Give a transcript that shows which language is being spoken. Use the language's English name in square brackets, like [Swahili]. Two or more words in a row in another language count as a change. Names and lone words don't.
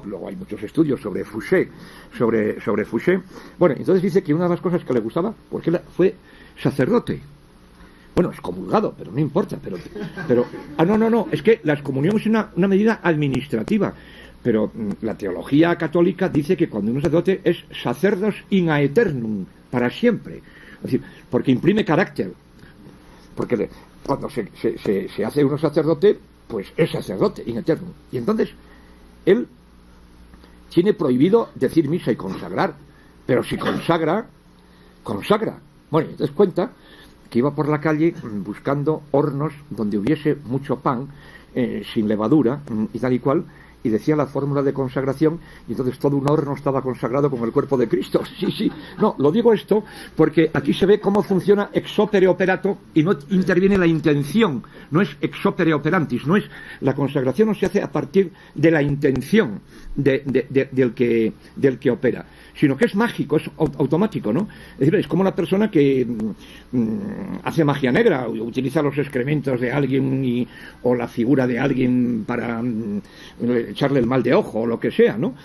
[Spanish] Luego hay muchos estudios sobre Fouché, sobre Fouché. Bueno, entonces dice que una de las cosas que le gustaba, porque él fue sacerdote. Bueno, excomulgado, pero no importa, pero no, es que la excomunión es una medida administrativa, pero la teología católica dice que cuando uno es sacerdote es [Latin] sacerdos in aeternum, [Spanish] para siempre, es decir, porque imprime carácter, porque cuando se hace uno sacerdote, pues es sacerdote [Latin] in aeternum, [Spanish] y entonces él tiene prohibido decir misa y consagrar, pero si consagra. Bueno, entonces cuenta que iba por la calle buscando hornos donde hubiese mucho pan, sin levadura y tal y cual, y decía la fórmula de consagración, y entonces todo un horno estaba consagrado con el cuerpo de Cristo. Sí, no, lo digo esto porque aquí se ve cómo funciona [Latin] ex opere operato [Spanish] y no interviene la intención, no es [Latin] ex opere operantis, [Spanish] no es, la consagración no se hace a partir de la intención del que opera, sino que es mágico, es automático, ¿no? Es decir, es como la persona que hace magia negra, o utiliza los excrementos de alguien o la figura de alguien para echarle el mal de ojo o lo que sea, ¿no?